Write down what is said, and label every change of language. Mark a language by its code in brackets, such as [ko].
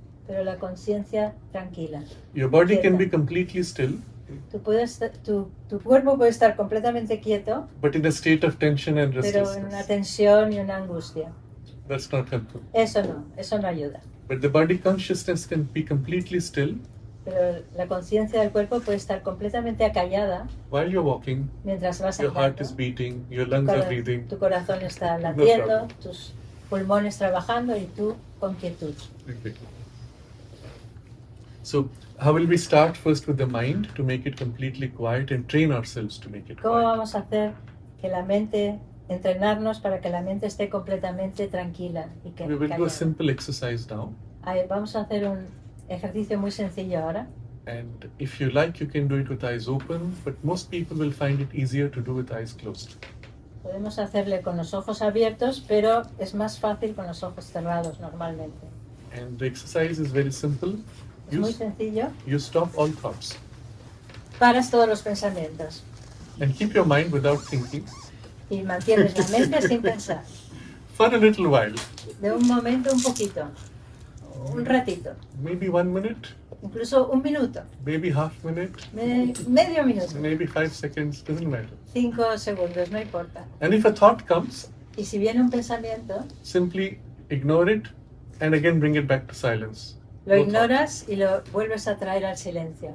[es] pero la conciencia tranquila. [en] Your body can [es] Quieta. [en] be completely still, [es] Tu cuerpo puede estar completamente quieto, [en] but in a state of tension and [es] pero en una [en] restlessness. [es] tensión y una angustia. [en] That's not helpful. [es] Eso no ayuda. [en] But the body consciousness can be completely still [es] Pero la conciencia del cuerpo puede estar completamente acallada [en] while you're walking, [es] mientras vas [en] your heart [es] andando. [en] is beating, your lungs are breathing. [es] Tu corazón está latiendo, [en] problem. [es] tus pulmones trabajando y tú con quietud. [en] Okay. So, how will we start? First with the mind to make it completely quiet and train ourselves to make it [es] ¿Cómo [en] quiet. [es] vamos a hacer que la mente, entrenarnos para que la mente esté completamente tranquila y que [en] We will do a [es] callada? [en] simple exercise now. [es] Vamos a hacer un ejercicio muy sencillo ahora. [en] And if you like, you can do it with eyes open, but most people will find it easier to do with eyes closed. [es] Podemos hacerle con los ojos abiertos, pero es más fácil con los ojos cerrados normalmente. [en] And the exercise is very simple. [es] Es muy sencillo. [en] You stop all thoughts [es] Paras todos los pensamientos [en] and keep your mind without thinking [es] y mantienes la mente sin pensar. [en] for a little while, [es] De un momento, un poquito, un ratito, [en] maybe 1 minute, [es] incluso un minuto, [en] maybe half minute, [es] medio minuto, [en] maybe 5 seconds, doesn't matter. [es] 5 segundos, no importa. [en] And if a thought comes, [es] Y si viene un pensamiento, [en] simply ignore it and again bring it back to silence. [es] lo [en] No thought. [es] ignoras y lo vuelves a traer al silencio.